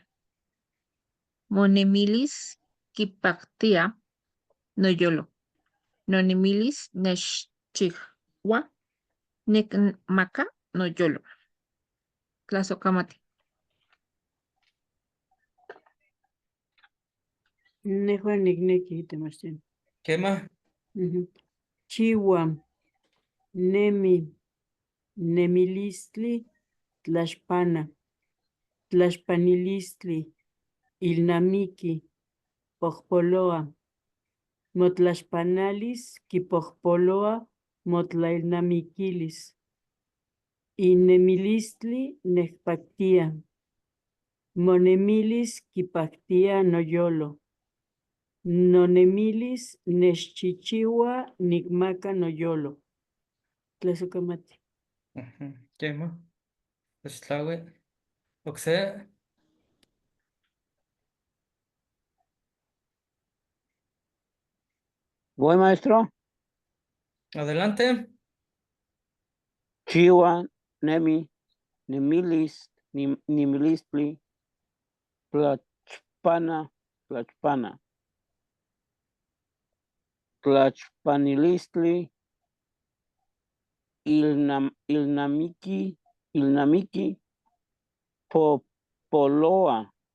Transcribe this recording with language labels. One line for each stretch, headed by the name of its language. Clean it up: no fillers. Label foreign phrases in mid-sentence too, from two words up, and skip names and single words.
Nahuatl languages: Monemilis, Kipactia, Noyolo. Nonemilis, Nechchihua, Necmaca, Noyolo. Tlazocamati. Nejo nigneki,
Spanish: Sebastián. ¿Qué más?
Nahuatl languages: Chiwa, nemi, nemilistli, tlaxpana, tlaxpanilistli, ilnamiki, pojpoloa, motlaxpanalis, kipojpoloa, motlailnamikilis, innemilistli, nechpactia, monemilis, kipactia, noyolo, nonemilis, nechchichiwa, nikmaka, noyolo. Tlazocamati.
Spanish: Ujú. ¿Qué más? Tlaxtlahui. Oxe. Voy, maestro. Adelante.
Nahuatl languages: Chiwa, Nemi, Nemilis, Nimilistli, Tlaxpana, Tlaxpanilistli, Ilnamiki, Popoloa,